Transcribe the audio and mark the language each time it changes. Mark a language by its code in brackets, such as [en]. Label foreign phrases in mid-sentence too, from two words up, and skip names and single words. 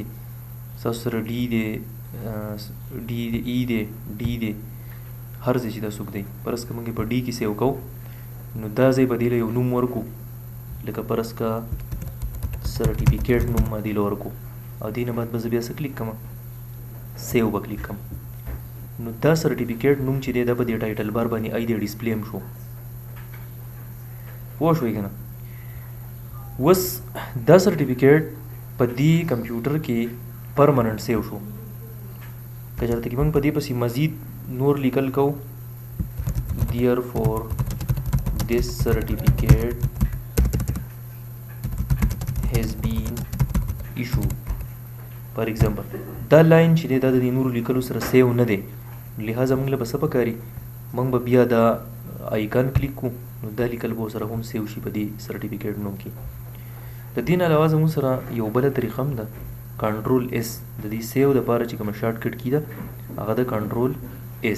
[ps] ستاسو سره ډي دی ای دی ډي دی هر ځای چې دا څوک دی فرض که موږ په ډي کې سیو کوو نو دا ځای به دې له یو نوم ورکو لکه فرض که سرټیفیکیټ نوم به دې له ورکو او دې نه بعد به زه بیا څه کلیک کوم سیو به کلیک کوم نو دا سرټیفیکیټ نوم چې دی دا په دې [en] title bar [ps] باندې ای دی ډسپلی هم شو. پوه شوئ که نه. اوس دا سرټیفیکیټ په دې کمپیوټر کې پرمننټ سیو شو. که چېرته کې موږ په دې پسې مزید نور لیکل کوو [en] therefore this certificate has been issued for example [ps] دا لاین چې دی دا د دې نورو لیکلو سره سیو نه دی لہذا موږ له به څه پکاري موږ به بیا دا آیکن کلیک کړو نو دا لیکل به ورسره هم سیو شي په دې سرټیفیکیټ نوم کې. د دې نه علاوه زموږ سره یو بله طریقه هم ده [en] control S [ps] د دې سیو دپاره چې کومه [en] shortcut key [ps] ده هغه د [en] control S.